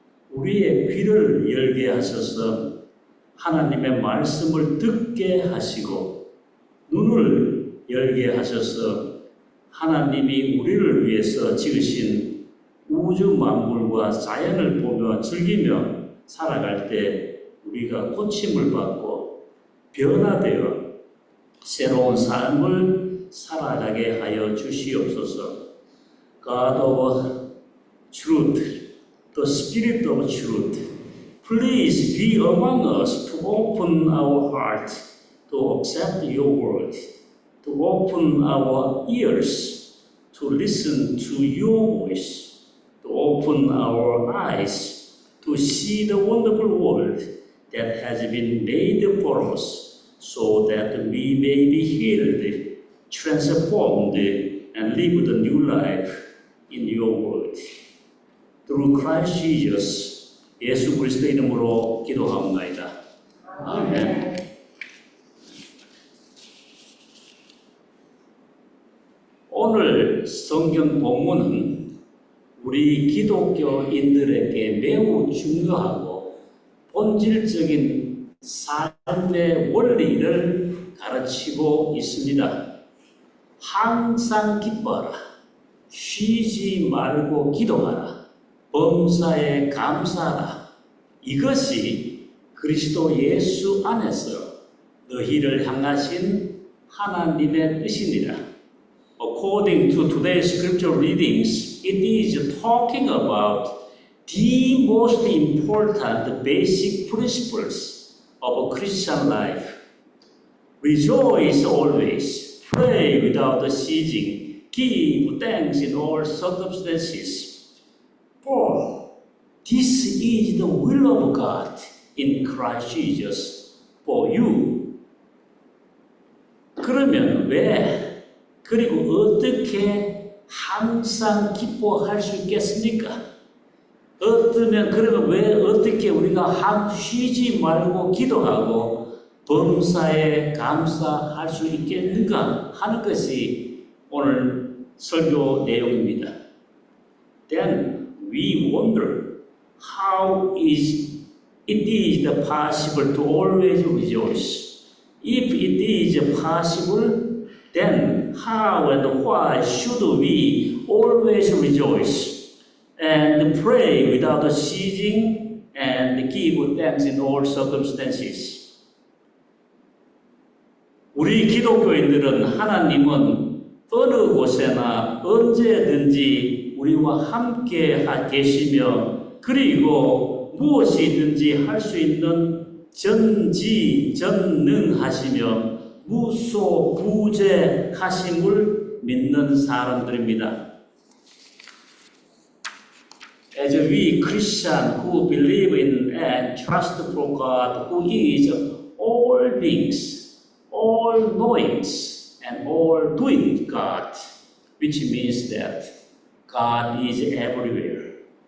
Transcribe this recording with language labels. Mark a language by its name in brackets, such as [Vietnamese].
[Korean] 우리의 귀를 열게 하셔서 하나님의 말씀을 듣게 하시고 눈을 열게 하셔서 하나님이 우리를 위해서 지으신 우주 만물과 자연을 보며 즐기며 살아갈 때 우리가 고침을 받고 변화되어 새로운 삶을 살아가게 하여 주시옵소서. [English] God of truth, the Spirit of truth, please be among us to open our heart to accept your word, to open our ears to listen to your voice, to open our eyes to see the wonderful world that has been made for us, so that we may be healed, transformed, and live the new life in your word. Through Christ Jesus, [Korean] 예수 그리스도의 이름으로 기도하옵나이다. 아멘. 오늘 성경 본문은 우리 기독교인들에게 매우 중요하고 본질적인 삶의 원리를 가르치고 있습니다. 항상 기뻐하라. 쉬지 말고 기도하라. 범사에 감사하라. 이것이 그리스도 예수 안에서 너희를 향하신 하나님의 뜻입니다. [English] According to today's scripture readings, it is talking about the most important basic principles of a Christian life. Rejoice always, pray without ceasing, give thanks in all circumstances. For this is the will of God in Christ Jesus for you. [Korean] 그러면 왜 그리고 어떻게 항상 기뻐할 수 있겠습니까? 그러면 왜 어떻게 우리가 쉬지 말고 기도하고 범사에 감사할 수 있겠는가 하는 것이 오늘 설교 내용입니다. [English] Then we wonder how it is possible to always rejoice. If it is possible, then how and why should we always rejoice and pray without ceasing and give thanks in all circumstances? [Korean] 우리 기독교인들은 하나님은 어느 곳에나 언제든지 우리와 함께 계시며 그리고 무엇이든지 할 수 있는 전지전능하시며 무소부재하심을 믿는 사람들입니다. [English] As we Christians who believe in and trust for God, who is all beings, all knowings, and all doing God, which means that God is everywhere.